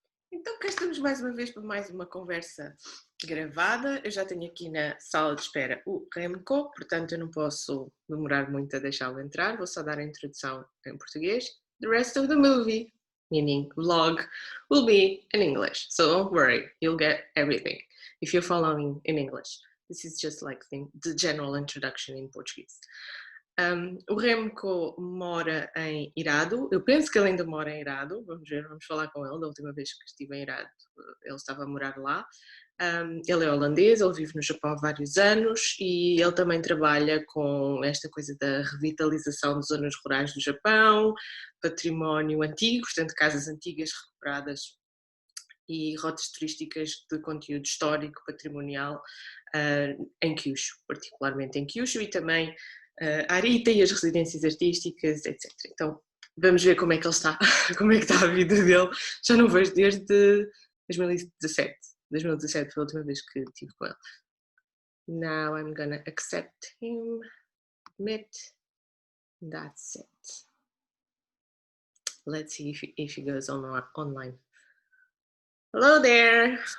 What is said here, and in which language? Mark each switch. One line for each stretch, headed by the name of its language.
Portuguese: Então, cá estamos mais uma vez para mais uma conversa gravada. Eu já tenho aqui na sala de espera o Remco, portanto eu não posso demorar muito a deixá-lo entrar. Vou só dar a introdução em português.
English: The rest of the movie, meaning vlog, will be in English. So don't worry, you'll get everything if you're following in English. This is just like the general introduction in Portuguese.
Portuguese: O Remco mora em Hirado, eu penso que ele ainda mora em Hirado, vamos ver, vamos falar com ele. Da última vez que estive em Hirado, ele estava a morar lá. Ele é holandês, ele vive no Japão há vários anos e ele também trabalha com esta coisa da revitalização de zonas rurais do Japão, património antigo, portanto casas antigas recuperadas e rotas turísticas de conteúdo histórico, patrimonial, em Kyushu, particularmente em Kyushu, e também Arita e as residências artísticas, etc. Então, vamos ver como é que ele está, como é que está a vida dele. Já não vejo desde 2017. 2017 foi a última vez que estive com ele.
English: Now I'm gonna accept him, admit, that's it. Let's see if he goes online. Hello there.